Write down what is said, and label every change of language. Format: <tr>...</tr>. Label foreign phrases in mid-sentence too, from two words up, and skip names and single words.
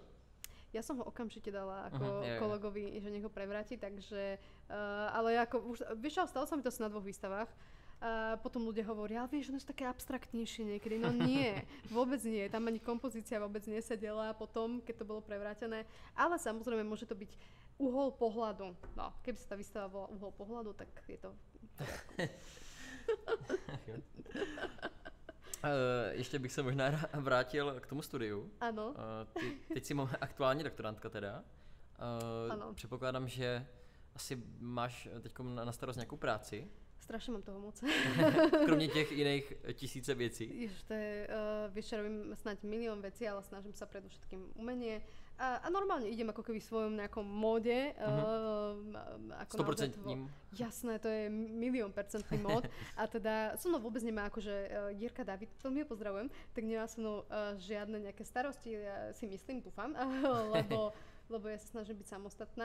<sk>Ja som ho okamžite dala ako kolegovi, že nech ho prevráti, takže ale ako už, vieš, stalo sa mi to asi na 2 výstavách. A potom ľudia hovoria, ale vieš, že sú také abstraktnejšie niekedy. No nie, vôbec nie. Tam ani kompozícia vôbec nesedela potom, keď to bolo prevrátené. Ale samozrejme, môže to byť uhol pohľadu. No, keby sa tá výstava volala uhol pohľadu, tak je to...</sk> <cs>Ještě bych se možná vrátil k tomu studiu. Ano. Teď si aktuálně doktorantka teda. Ano. Předpokládám, že asi máš teď na starost nějakou práci.</cs> <sk>Strašne mám toho moc.</sk> <cs>Kromě těch jiných tisíce věcí.</cs> <sk>Ježiš, to je, vieš, robím snáď milión vecí, ale snažím sa predovšetkým umenie. A normálne idem ako keby v svojom nejakom móde. 100% ním. Jasné, to je 1,000,000% mód. A teda so mnou vôbec nemá akože Jirka David, veľmi ho pozdravujem, tak nemá so mnou žiadne nejaké starosti, ja si myslím, dúfam, lebo ja sa snažím byť samostatná.</sk>